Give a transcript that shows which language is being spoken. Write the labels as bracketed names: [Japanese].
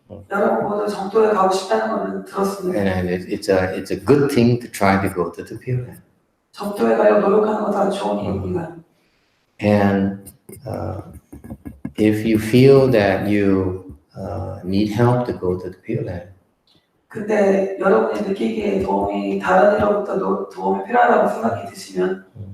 [Korean] 여러분 모두 정토에 가고 싶다는 거는 들었습니다. [English] And it's a good thing to try to go to the Pure Land. [Korean] 정토에 가려고 노력하는 거 다 좋은 일입니다. [English] And if you feel that you need help to go to the Pure Land, [Korean] 근데 여러분이 느끼기에 다른 일로부터 도움이 필요하다고 생각이 드시면